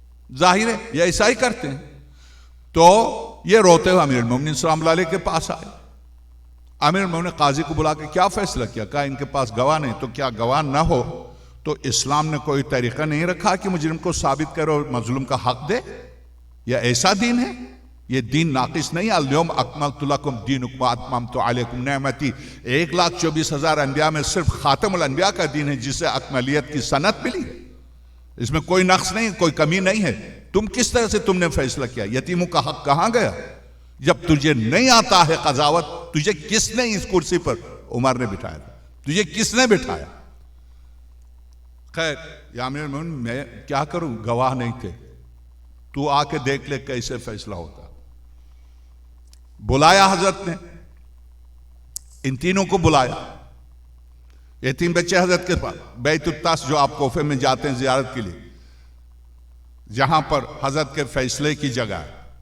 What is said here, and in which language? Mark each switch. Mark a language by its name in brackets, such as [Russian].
[Urdu] ظاہر ہے یہ ایسا ہی کرتے ہیں. تو یہ روتے ہوئے امیر المومنین صلی اللہ علیہ کے پاس آئے. امیر المومنین نے قاضی کو بلا کے کیا فیصلہ کیا؟ کہا ان کے پاس گواہ نہیں. تو کیا گواہ نہ ہو تو اسلام نے کوئی طریقہ نہیں رکھا کہ مجرم کو ثابت کرے اور مظلوم کا حق دے؟ یہ ایسا دین ہے؟ یہ دین ناقص نہیں. [Arabic] الیوم اکملت لکم دینکم واتممت علیکم نعمتی. [Urdu] 1,24,000 انبیاء میں صرف خاتم الانبیاء کا دین ہے جسے اکملیت کی سند ملی. اس میں کوئی نقص نہیں، کوئی کمی نہیں ہے. تم کس طرح سے تم نے فیصلہ کیا؟ یتیموں کا حق کہاں گیا؟ جب تجھے نہیں آتا ہے قضاوت تجھے کس نے اس کرسی پر عمر نے بٹھایا تھا؟ تجھے کس نے بٹھایا؟ خیر یا امیر المومنین میں کیا کروں، گواہ نہیں تھے، تو آ کے دیکھ لے کیسے فیصلہ ہوتا۔ بلایا حضرت نے، ان تینوں کو بلایا، یہ تین بچے حضرت کے پاس بیت الطاس، جو آپ کوفے میں جاتے ہیں زیارت کے لیے، جہاں پر حضرت کے فیصلے کی جگہ ہے،